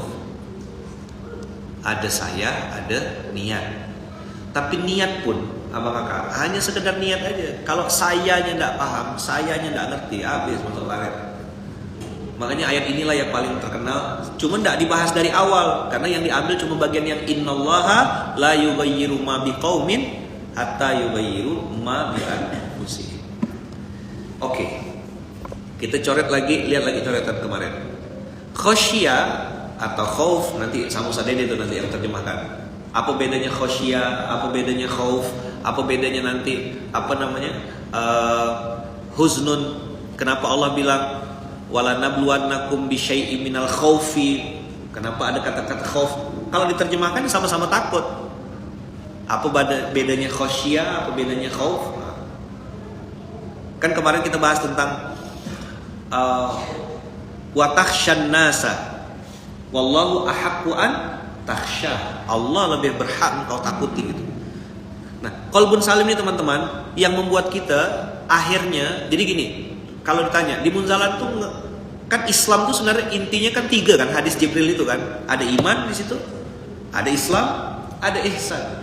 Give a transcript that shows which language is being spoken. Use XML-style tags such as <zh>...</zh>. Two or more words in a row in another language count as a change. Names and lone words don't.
<id>Ada saya, ada niat. Tapi niat pun, abang kakak, hanya sekedar niat aja. Kalau sayanya tidak paham, sayanya tidak ngerti, habis masuk laret. Makanya ayat inilah yang paling terkenal. Cuma tidak dibahas dari awal, karena yang diambil cuma bagian yang</id> <ar>إن الله لا يغير ما بقوم حتى يغيروا ما بأنفسهم.</ar> <id>Oke. Kita coret lagi, lihat lagi coretan kemarin. Khosyia atau khauf, nanti sama Ustaz Dede itu nanti yang terjemahkan. Apa bedanya khosyia, apa bedanya khauf, apa bedanya nanti apa namanya huznun. Kenapa Allah bilang</id> <ar>ولنبلونكم بشيء من الخوف?</ar> <id>Kenapa ada kata-kata khauf? Kalau diterjemahkan sama-sama takut. Apa bedanya khosyia, apa bedanya khauf? Kan kemarin kita bahas tentang</id> <ar>وتخشى الناس والله أحق أن تخشى.</ar> <id>Allah lebih berhak engkau takuti gitu. Nah,</id> <ar>قلب سليم</ar> <id>ini teman-teman yang membuat kita akhirnya jadi gini. Kalau ditanya di Munzalan tuh kan Islam tuh sebenarnya intinya kan 3 kan, hadis Jibril itu kan. Ada iman di situ, ada Islam, ada ihsan.</id>